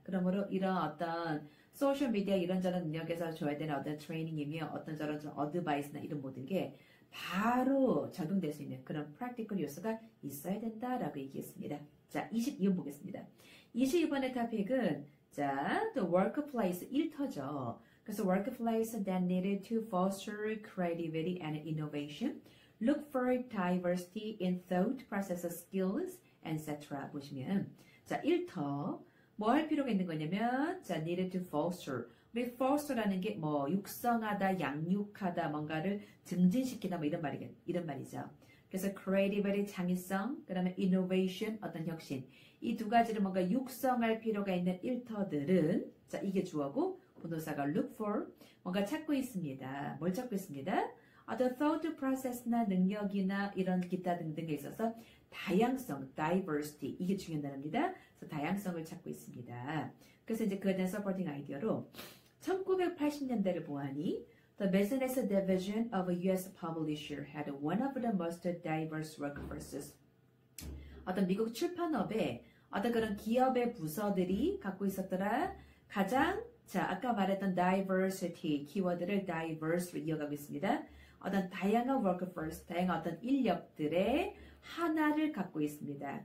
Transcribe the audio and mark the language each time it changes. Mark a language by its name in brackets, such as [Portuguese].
[Korean] 그러므로 이런 어떤 소셜미디어 이런저런 능력에서 줘야 되는 어떤 트레이닝이며 어떤 저런 어드바이스나 이런 모든 게 바로 적용될 수 있는 그런 프랙티컬 요소가 있어야 된다라고 얘기했습니다. 자, 22번 보겠습니다. 22번의 토픽은 자, [English] the workplace [Korean] 일터죠. 그래서 [English] workplace that needed to foster creativity and innovation, look for diversity in thought, process skills, etc. [Korean] 보시면 자, 일터 뭐 할 필요가 있는 거냐면 자, [English] needed to foster [Korean] 우리 foster라는 게 뭐 육성하다, 양육하다, 뭔가를 증진시키다 뭐 이런 말이죠. 그래서 creativity 창의성, 그다음에 innovation 어떤 혁신. 이 두 가지를 뭔가 육성할 필요가 있는 일터들은 자, 이게 주어고 부동사가 [English] look for [Korean] 뭔가 찾고 있습니다. 뭘 찾고 있습니다? 어떤 thought process나 능력이나 이런 기타 등등에 있어서 다양성, diversity 이게 중요한 단어입니다. 그래서 다양성을 찾고 있습니다. 그래서 이제 그에 대한 서포팅 아이디어로 1980년대를 보아하니 [English] The business division of a U.S. publisher had one of the most diverse workforces. [Korean] 어떤 미국 출판업에 어떤 그런 기업의 부서들이 갖고 있었더라. 가장 자 아까 말했던 diversity 키워드를 diverse로 이어가고 있습니다. 어떤 다양한 workforce, 다양한 어떤 인력들의 하나를 갖고 있습니다.